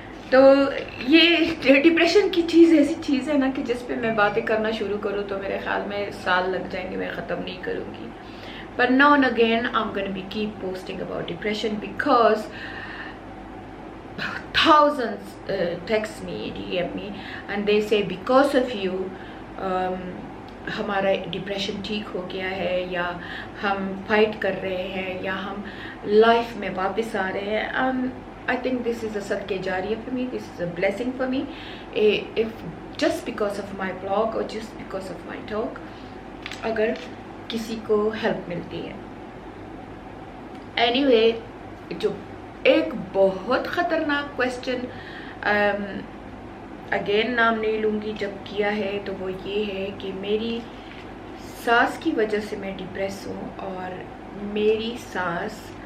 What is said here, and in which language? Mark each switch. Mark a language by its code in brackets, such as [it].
[ur] تو یہ ڈپریشن کی چیز ایسی چیز ہے نا کہ جس پہ میں باتیں کرنا شروع کروں تو میرے خیال میں سال لگ جائیں گے، میں ختم نہیں کروں گی. [en] But now and again I'm going to be keep posting about depression, because thousands text me, DM me, and they say because of you [ur] ہمارا ڈپریشن ٹھیک ہو گیا ہے، یا ہم فائٹ کر رہے ہیں، یا ہم لائف میں واپس آ رہے ہیں. [en] I think this is a صدقہ جاریہ for me, this is a blessing for me, if just because of my blog or just because of my talk, [ur] اگر کسی کو ہیلپ ملتی ہے. اینی وے، جو ایک بہت خطرناک کویسچن، اگین نام نہیں لوں گی، جب کیا ہے تو وہ یہ ہے کہ میری ساس کی وجہ سے میں ڈپریس ہوں، اور میری ساس